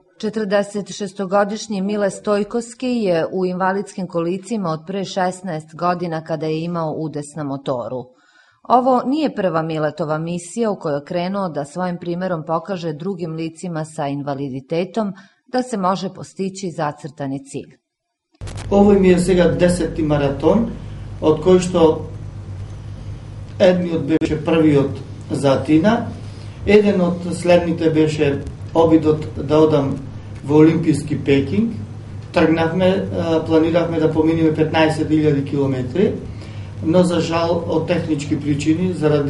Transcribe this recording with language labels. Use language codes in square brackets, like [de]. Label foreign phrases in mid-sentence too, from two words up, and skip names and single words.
[sr] 46-godišnji Mile Stojkovski je u invalidskim kolicima od pre 16 godina kada je imao udes na motoru. Ovo nije prva Miletova misija u kojoj je krenuo da svojim primerom pokaže drugim licima sa invaliditetom da se može postići zacrtani cilj. Ovo mi je [mk] сега 10-ти маратон, од кој што едниот беше првиот за Атина, еден од следните беше обидот да одам во Олимписки Пекинг. Тргнавме, планиравме да поминиме 15.000 километри, но за жал од технички причини, заради